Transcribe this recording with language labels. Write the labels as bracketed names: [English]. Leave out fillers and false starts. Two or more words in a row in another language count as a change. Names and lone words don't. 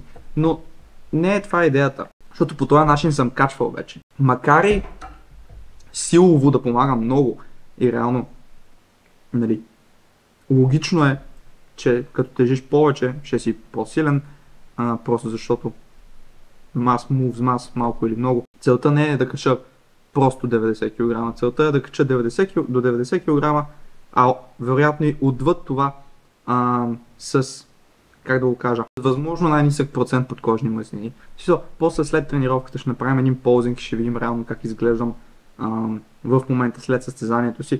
[Bulgarian] Но не е това идеята, защото по този начин съм качвал вече. Макар и силово да помага много и реално, нали, логично е, че като тежиш повече, ще си по-силен, просто защото [English] mass moves mass, [Bulgarian] малко или много. Целта не е да кача просто 90 кг, целта е да кача до 90 кг, а вероятно и отвъд това с, как да го кажа, възможно най-нисък процент подкожни мазнини. После след тренировката ще направим един ползинг и ще видим реално как изглеждам в момента след състезанието си.